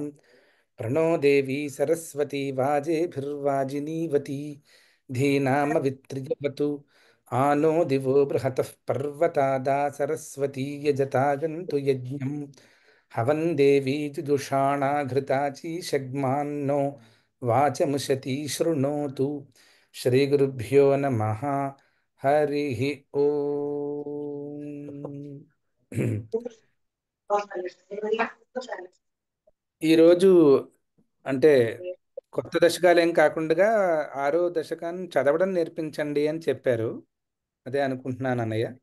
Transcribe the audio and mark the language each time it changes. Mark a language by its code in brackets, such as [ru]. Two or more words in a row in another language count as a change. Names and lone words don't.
[sa] प्रणो देवी सरस्वती वाजेभिर्वाजिनीवती धीनामवित्र्यवतु आनो दिवो बृहतः पर्वतादा सरस्वती यजतागन्तु यज्ञम् हवन् देवी जुदुषाणा घृताचीषग्मान्नो वाचमुशती शृणोतु श्रीगुरुभ्यो नमः हरिः ఓం. [te] ఈరోజు అంటే కొత్త దశకాలు ఏం కాకుండా ఆరో దశకాన్ని చదవడం నేర్పించండి అని చెప్పారు. అదే అనుకుంటున్నాను అన్నయ్య.